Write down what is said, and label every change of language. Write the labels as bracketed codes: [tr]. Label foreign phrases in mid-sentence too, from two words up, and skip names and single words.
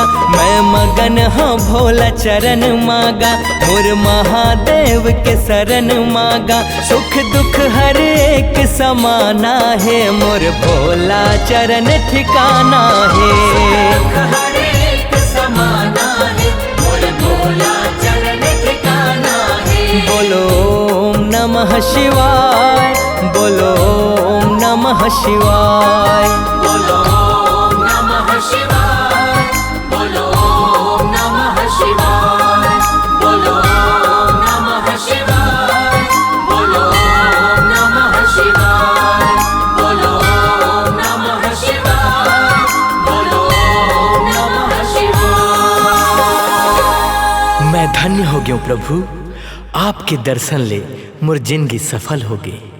[hne] मैं मगन हूँ भोला चरण मांगा मोर महादेव के शरण मांगा। सुख दुख हर एक समाना है मोर भोला चरण ठिकाना है। हर एक समाना है मोर भोला चरण ठिकाना है। [sa] बोलो ओम नमः शिवाय बोलो ओम नमः शिवाय बोलो ओम नमः शिवाय बोलो ओम नमः शिवाय बोलो ओम नमः शिवाय बोलो ओम नमः शिवाय बोलो ओम नमः शिवाय बोलो ओम नमः शिवाय। [hne] मैं धन्य हो गया प्रभु आपके दर्शन ले मोर जिंदगी सफल हो गई।